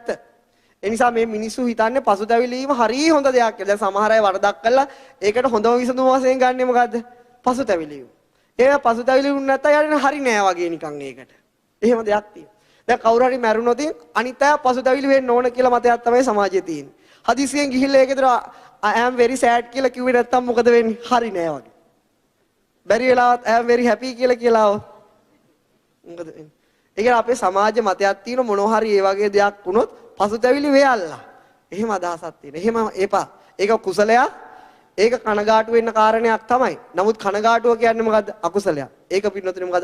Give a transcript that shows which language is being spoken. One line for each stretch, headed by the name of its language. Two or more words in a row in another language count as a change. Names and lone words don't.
Sinhala: ඒ නිසා මේ මිනිස්සු හිතන්නේ පසුතැවිලීම හරිය හොඳ දෙයක් කියලා. දැන් සමහර අය වරදක් කළා ඒකට හොඳම විසඳුම වශයෙන් ගන්නෙ මොකද්ද? පසුතැවිලීම. ඒක පසුතැවිලි නැත්තම් යන්නේ හරි නෑ වගේ නිකන් ඒකට. එහෙම දෙයක් තියෙනවා. දැන් කවුරු හරි මැරුණොත් අනිත් අය පසුතැවිලි වෙන්න ඕන කියලා මතයක් තමයි සමාජයේ තියෙන්නේ. හදිසියෙන් ගිහිල්ලා ඒකේතර
English: I am very sad
Sinhala: කියලා කිව්වේ නැත්තම් මොකද වෙන්නේ? හරි නෑ වගේ. බැරි වෙලාවත්
English: I am very happy
Sinhala: කියලා આવොත් මොකද වෙන්නේ? ඒ කියන්නේ අපේ සමාජ මතයක් තියෙන මොනවා හරි ඒ වගේ දෙයක් වුණොත් පසුතැවිලි වෙයල්ලා. එහෙම අදහසක් තියෙන. එහෙම එපා. ඒක කුසලයක්. ඒක කනගාටු වෙන්න කාරණයක් තමයි. නමුත් කනගාටුව කියන්නේ මොකද්ද? අකුසලයක්. ඒක පින්නතුනේ මොකද්ද?